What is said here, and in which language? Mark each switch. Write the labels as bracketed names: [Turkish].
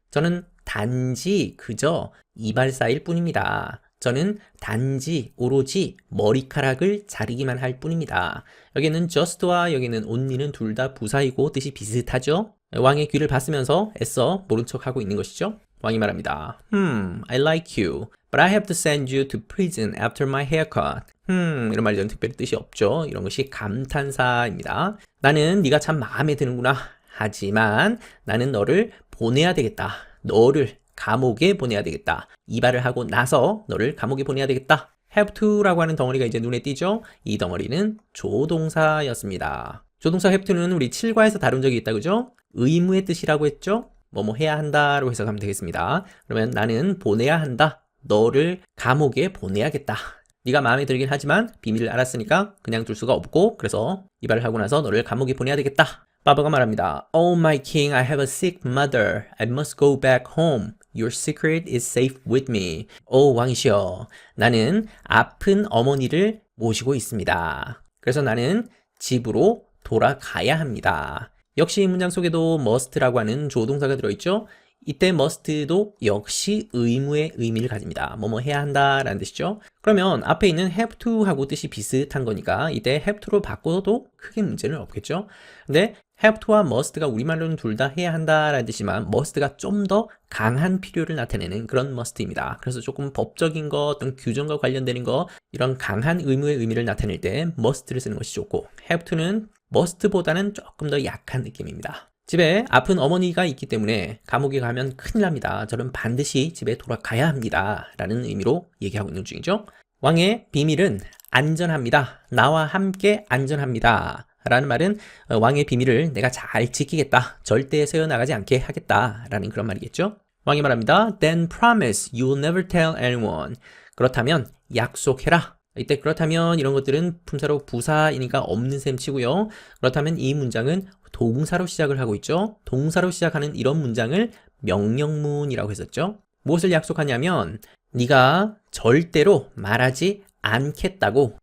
[Korean] 저는 단지 그저 이발사일 뿐입니다. 저는 단지 오로지 머리카락을 자르기만 할 뿐입니다. 여기는 just와 여기는 only는 둘 다 부사이고 뜻이 비슷하죠. 왕의 귀를 봤으면서 애써 모른 척하고 있는 것이죠. 왕이 말합니다. [English] I like you, but I have to send you to prison after my haircut. [Korean] 이런 말들은 특별히 뜻이 없죠. 이런 것이 감탄사입니다. 나는 네가 참 마음에 드는구나. 하지만 나는 너를 보내야 되겠다. 너를 감옥에 보내야 되겠다. 이발을 하고 나서 너를 감옥에 보내야 되겠다. have to라고 하는 덩어리가 이제 눈에 띄죠. 이 덩어리는 조동사였습니다. 조동사 have to는 우리 7과에서 다룬 적이 있다 그죠? 의무의 뜻이라고 했죠. 뭐뭐 해야 한다로 해석하면 되겠습니다. 그러면 나는 보내야 한다. 너를 감옥에 보내야겠다. 네가 마음에 들긴 하지만 비밀을 알았으니까 그냥 둘 수가 없고 그래서 이발을 하고 나서 너를 감옥에 보내야 되겠다. 바바가 말합니다. [English] Oh my king, I have a sick mother. I must go back home. Your secret is safe with me. [Korean] 오 왕이시여, 나는 아픈 어머니를 모시고 있습니다. 그래서 나는 집으로 돌아가야 합니다. 역시 이 문장 속에도 must라고 하는 조동사가 들어있죠. 이때 must도 역시 의무의 의미를 가집니다. 뭐뭐 해야 한다 라는 뜻이죠. 그러면 앞에 있는 have to 하고 뜻이 비슷한 거니까 이때 have to로 바꿔도 크게 문제는 없겠죠. 근데 have to와 must가 우리말로는 둘 다 해야 한다 라는 뜻이지만 must가 좀 더 강한 필요를 나타내는 그런 must입니다. 그래서 조금 법적인 거, 어떤 규정과 관련되는 거, 이런 강한 의무의 의미를 나타낼 때 must를 쓰는 것이 좋고 have to는 must보다는 조금 더 약한 느낌입니다. 집에 아픈 어머니가 있기 때문에 감옥에 가면 큰일 납니다. 저는 반드시 집에 돌아가야 합니다. 라는 의미로 얘기하고 있는 중이죠. 왕의 비밀은 안전합니다. 나와 함께 안전합니다. 라는 말은 왕의 비밀을 내가 잘 지키겠다. 절대 새어나가지 않게 하겠다. 라는 그런 말이겠죠. 왕이 말합니다. [English] Then promise you'll never tell anyone. [Korean] 그렇다면 약속해라. 이때 그렇다면 이런 것들은 품사로 부사이니까 없는 셈 치고요. 그렇다면 이 문장은 동사로 시작을 하고 있죠. 동사로 시작하는 이런 문장을 명령문이라고 했었죠. 무엇을 약속하냐면 네가 절대로 말하지 않겠다고.